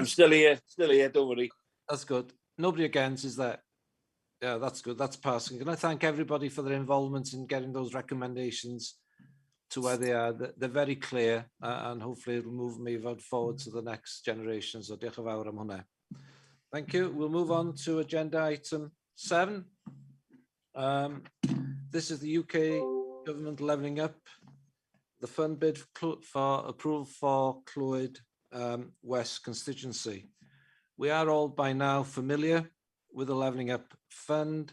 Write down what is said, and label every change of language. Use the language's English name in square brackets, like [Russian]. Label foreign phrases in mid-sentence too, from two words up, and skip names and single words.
[English] I'm still here, don't worry. That's good. Nobody against, is there? Yeah, that's good. That's passing. Can I thank everybody for their involvement in getting those recommendations to where they are? They're very clear, and hopefully it'll move MEIFOD forward to the next generation. [Welsh] So diolch yn fawr am hwnna. [English] Thank you. We'll move on to agenda item 7. This is the UK government levelling up the fund bid for approval for CLWYD West constituency. We are all by now familiar with the levelling up fund.